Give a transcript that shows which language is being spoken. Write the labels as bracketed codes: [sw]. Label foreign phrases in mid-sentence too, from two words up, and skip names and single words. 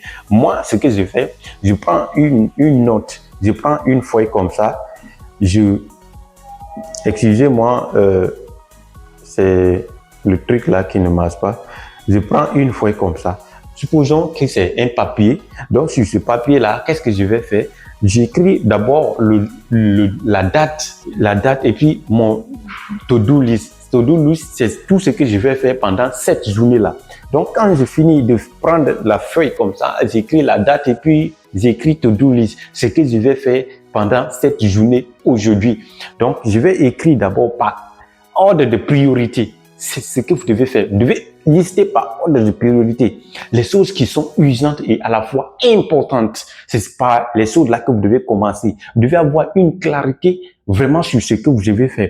[fr] Moi, ce que je fais, je prends une note, je prends une feuille comme ça, excusez-moi, c'est le truc là qui ne marche pas. Je prends une feuille comme ça. Supposons que c'est un papier. Donc, sur ce papier-là, qu'est-ce que je vais faire? J'écris d'abord la date et puis mon [en] to-do list. To-do list, [fr] c'est tout ce que je vais faire pendant cette journée-là. Donc, quand je finis de prendre la feuille comme ça, j'écris la date et puis j'écris [en] to-do list, [fr] ce que je vais faire pendant cette journée aujourd'hui. Donc, je vais écrire d'abord par ordre de priorité. C'est ce que vous devez faire. Vous devez lister par ordre de priorité les choses qui sont urgentes et à la fois importantes. C'est par les choses là que vous devez commencer. Vous devez avoir une clarité vraiment sur ce que vous devez faire.